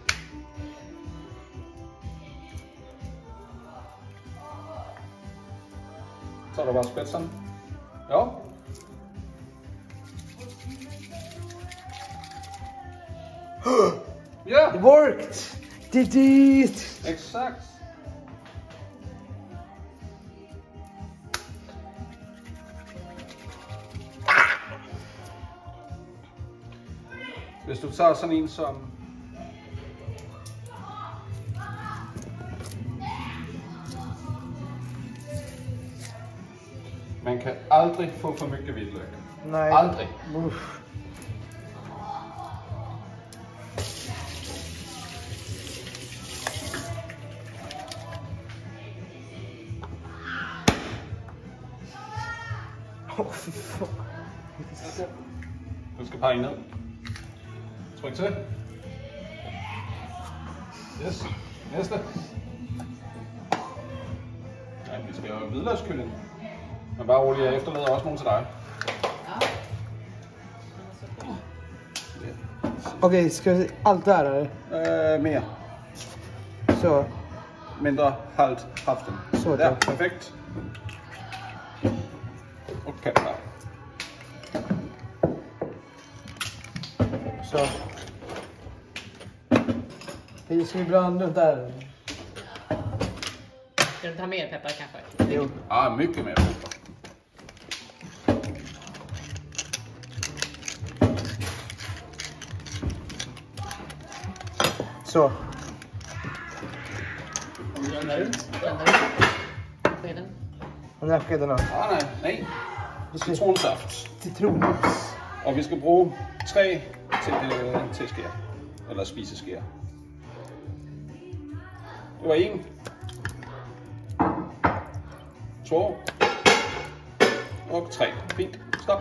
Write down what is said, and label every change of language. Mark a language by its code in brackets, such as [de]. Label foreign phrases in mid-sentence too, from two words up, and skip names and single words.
[da] Så er der bare spidsen. Ja. Ja! [en] It worked! Did it! [sv] Exakt. [da] Hvis du tager sådan en som man kan aldrig få [sv] for mycket [da] hvidløg. Nej. Aldrig. [sv] Uff. Fy fan. [da] Du skal pege ned. Tryk til. Yes. Næste. Ja, vi skal jo hvidløgskylling. Men bare roligt, jeg efterlader også nogle til dig. [sv] Okej, ska vi allt där eller? [da] Mere. Så. Mindre halvt haften. Så der, der. perfekt. Okay, klar. Så. [sv] Hej, ska vi blanda runt där? Ska du ta mer peppar kanske? Jo. Ja, mycket mer peppar. Så. Blanda ut. Skeden. Den här skeden då. Ah, nej. Citronsaft. Citronmos. [da] Og vi skal bruge 3 teskæer. Eller spiseskæer. Det var 1. 2. Og 3. Fint. Stop.